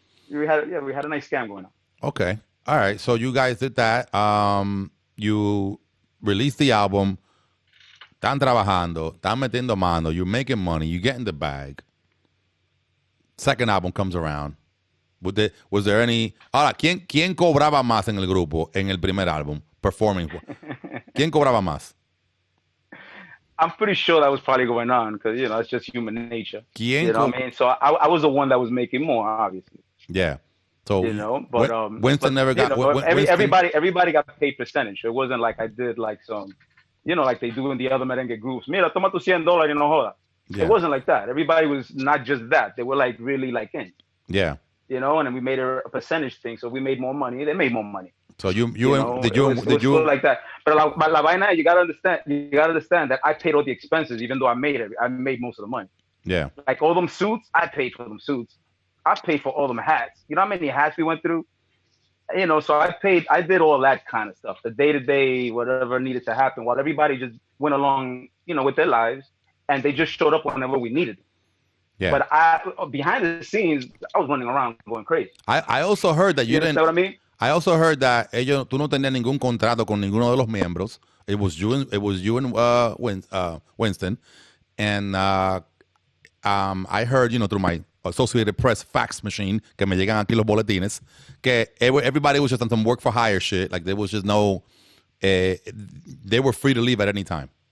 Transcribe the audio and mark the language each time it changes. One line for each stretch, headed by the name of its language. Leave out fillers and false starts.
English: We had a nice scam going on. Okay. All right. So you guys did that. You released the album.
Spanish: Están trabajando. Están metiendo mano.
English: You're making money. You get in the bag. Second album comes around. Was there any?
Spanish: Ahora, ¿quién cobraba más en el grupo en el primer álbum? Performing. ¿Quién cobraba más?
English: I'm pretty sure that was probably going on because, it's just human nature. You know what I mean? So I was the one that was making more, obviously. Yeah. So, Winston never got... everybody got paid percentage. It wasn't like I did like some, like they do in the other merengue groups.
Spanish: Mira, toma tu $100 y no joda.
English: Yeah. It wasn't like that. Everybody was not just that. They were like really like in. Yeah. you know, and then we made a percentage thing. So we made more money. They made more money. So you know, did it was you like that. But
Spanish: la vaina,
English: you gotta understand that I paid all the expenses, even though I made most of the money. Yeah. Like all them suits, I paid for them suits. I paid for all them hats. You know how many hats we went through? You know, so I did all that kind of stuff, the day to day, whatever needed to happen, while everybody just went along, you know, with their lives, and they just showed up whenever we needed them. Yeah. But behind the scenes, I was running around going crazy. I also heard that you didn't. Know what I mean? I also heard that
Spanish: tú no tenías ningún contrato con ninguno de los miembros.
English: It was you and Winston, and I heard, you know, through my Associated Press fax machine,
Spanish: que me llegan aquí los boletines,
English: que everybody was just on some work for hire shit. Like there was just no, they were free to leave at any time.